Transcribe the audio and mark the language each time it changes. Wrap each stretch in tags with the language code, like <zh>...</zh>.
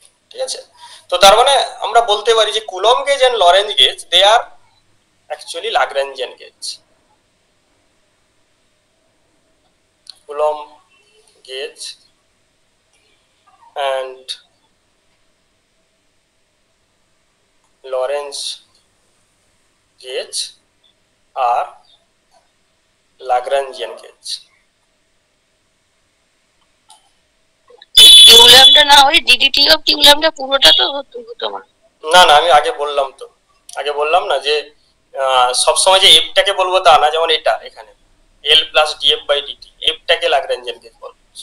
<bn>ঠিক আছে। তো তার মানে আমরা বলতে পারি যে coulomb gauge and Lorenz gauge</bn> <en>They are actually Lagrangian gauge. Coulomb gauge and Lorentz gauge are Lagrangian gauge.</en> <bn>Q lambda না হয় ডিডিটি অফ কিউ ল্যামডা পুরোটা তো হতো না না, আমি আগে বললাম না যে সব সময় যে এফটাকে বলবো তা না, যেমন এটা এখানে এল plus DF by DT, এফটাকে লাগরাঞ্জিয়ান gauge বলবো।</bn>